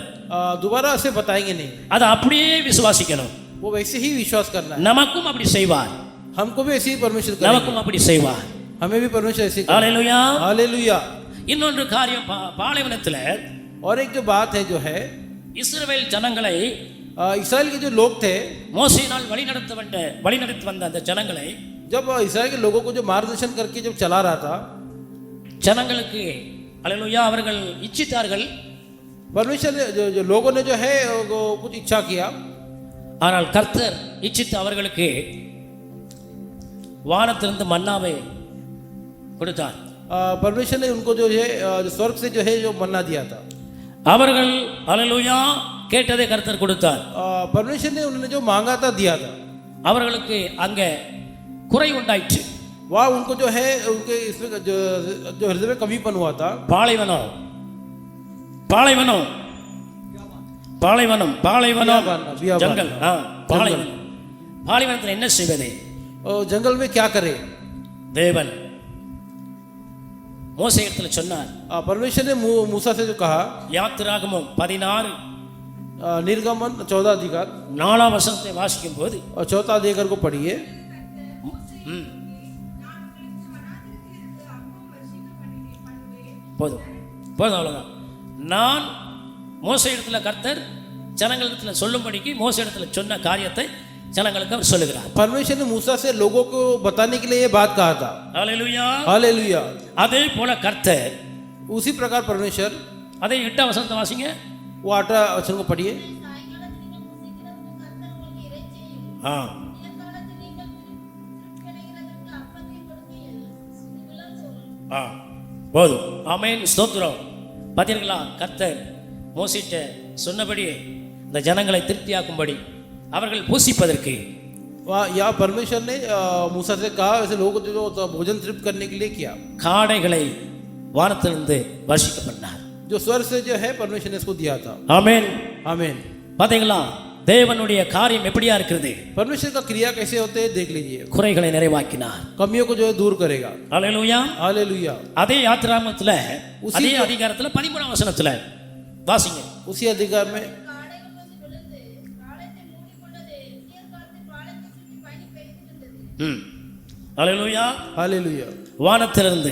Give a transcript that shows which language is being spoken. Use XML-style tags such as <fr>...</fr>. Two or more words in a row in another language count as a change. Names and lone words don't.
<hi>दोबारा ऐसे बताएंगे नहीं.</hi> <ta>அதை அப்படியே விசுவாசிக்கணும்.</ta> <hi>वो वैसे ही विश्वास करना है.</hi> <ta>நமக்கும் அப்படி செய்வார்.</ta> <hi>हमको भी ऐसे ही परमेश्वर करेगा.</hi> <ta>நமக்கும் அப்படி செய்வார்.</ta> <hi>हमें भी परमेश्वर ऐसे ही करेगा.</hi> <ta>ஹல்லேலூயா.</ta> <hi>हालेलुया.</hi> <ta>இன்னொரு காரியம் பாலைவனத்தில்</ta> <hi>और एक जो बात है जो है</hi> <ta>இஸ்ரவேல் ஜனங்களை</ta> <hi>इस्राएल के जो लोग थे,</hi> <ta>மோசேயினால் வழிநடத்தி வந்த அந்த ஜனங்களை</ta> <hi>जब इस्राएल के लोगों को जो मार्गदर्शन करके जब चला रहा था,</hi> <ta>ஜனங்களுக்கு ஹல்லேலூயா அவர்கள் இச்சித்தார்கள்.</ta> <hi>परमेश्वर ने जो लोगों ने जो है वो कुछ इच्छा किया.</hi> <ta>ஆனால் கர்த்தர் இச்சித்து அவர்களுக்கு வானத்திலிருந்து மன்னாவை கொடுத்தார்.</ta> <hi>परमेश्वर ने उनको जो है स्वर्ग से जो है जो मन्ना दिया था.</hi> <ta>அவர்கள் ஹல்லேலூயா கேட்டதை கர்த்தர் கொடுத்தார்.</ta> <hi>परमेश्वर ने उन्होंने जो मांगा था दिया था.</hi> <ta>அவர்களுக்கு அங்க குறை உண்டாயிற்று.</ta> <hi>वहाँ उनको जो है उनके इसमें जो हृदय में कमीपन हुआ था.</hi> <ta>பாலைவனம் பாலைவனம் பாலைவனம் பாலைவனம்</ta> <hi>बियाबान.</hi> <ta>ஜங்கல் பாலைவனம். பாலைவனத்தில் என்ன செய்வது?</ta> <hi>और जंगल में क्या करे?</hi> <ta>தேவன் மோசேயிடத்தில் சொன்னார்.</ta> <hi>परमेश्वर ने मूसा से जो कहा,</hi> <ta>யாத்திராகமம் 16</ta> <hi>निर्गमन 14 अधिकार</hi> <ta>4ஆம் வசனத்தை வாசிக்கும் போது</ta> <hi>और 4 अधिकार को पढ़िए.</hi> <ta>போதும் போதும், அவ்வளோதான். நான் மோசேயிடத்தில் கர்த்தர் ஜனங்களிடத்தில் சொல்லும்படிக்கு மோசேயிடத்தில் சொன்ன காரியத்தை ஜனங்களுக்கு அவர் சொல்லுகிறார்.</ta> <hi>परमेश्वर ने मूसा से लोगों को बताने के लिए ये बात कहा था.</hi> <ta>ஹல்லேலூயா</ta> <hi>हालेलुया.</hi> <ta>அதே போல கர்த்தர்</ta> <hi>उसी प्रकार परमेश्वर,</hi> <ta>அதே 8ஆம் வசனத்தை வாசிங்க.</ta> <hi>वो 8 वचन को पढ़िए.</hi> <ta>போதும். ஆமென், ஸ்தோத்திரம். பார்த்தீர்களா, கர்த்தர் மோசிட்ட சொன்னபடி இந்த ஜனங்களை திருப்தியாக்கும்படி அவர்கள் பூசிப்பதற்கு</ta> <hi>या परमेश्वर ने मूसा से कहा वैसे लोगों को जो भोजन तृप्त करने के लिए किया.</hi> <ta>காடைகளை வானத்திலிருந்து வர்ஷிக்க பண்ணார்.</ta> <hi>जो स्वर्ग से जो है परमेश्वर ने इसको दिया था.</hi> <ta>ஆமென்</ta> <hi>आमीन.</hi> <ta>பார்த்தீங்களா, தேவனுடைய காரியம் எப்படியா இருக்கிறது?</ta> <hi>परमेश्वर का क्रिया कैसे होते हैं देख लीजिए.</hi> <ta>குறைகளை நிறைவாக்கினார்.</ta> <hi>कमियों को जो है दूर करेगा.</hi> <ta>ஹல்லேலூயா.</ta> <hi>हालेलुया.</hi> <ta>அதே யாத்திராகமத்துல அதே அதிகாரத்துல 13ஆம் வசனத்துல வாசிங்க.</ta> <hi>उसी अधिकार में</hi> <ta>ஹல்லேலூயா.</ta> <hi>हालेलुया.</hi> <ta>வானத்திலிருந்து</ta>